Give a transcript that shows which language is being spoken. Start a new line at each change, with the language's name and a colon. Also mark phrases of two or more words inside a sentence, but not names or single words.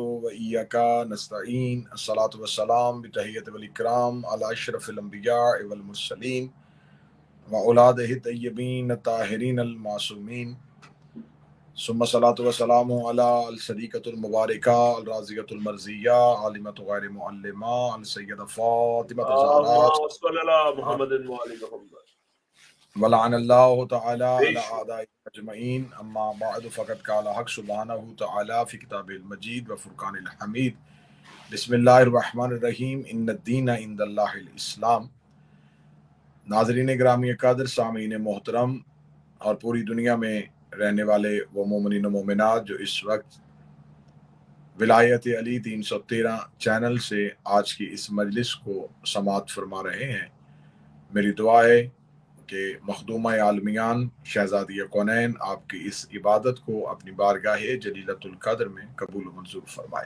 Arabic: وإياك نستعين الصلاة والسلام بالتحية والإكرام على أشرف الأنبياء والمرسلين وأولاده طيبين طاهرين المعصومين ثم الصلاة والسلام على الصديقة المباركة الراضية المرضية عالمة غير معلمة السيدة فاطمة الزهراء ولعن الله تعالى على أعدائه أجمعين أما بعد فقد قال الحق سبحانه وتعالى في الكتاب المجيد والفرقان الحميد بسم الله الرحمن الرحيم إن الدين عند الله الإسلام.
Urdu: ناظرین گرامی قدر، سامعین محترم اور پوری دنیا میں رہنے والے وہ مومنین و مومنات جو اس وقت ولایت علی 313 چینل سے آج کی اس مجلس کو سماعت فرما رہے ہیں، میری دعا ہے کہ مخدومہ عالمیان شہزادیہ کونین آپ کی اس عبادت کو اپنی بارگاہ جلیلۃ القدر میں قبول و منظور فرمائے.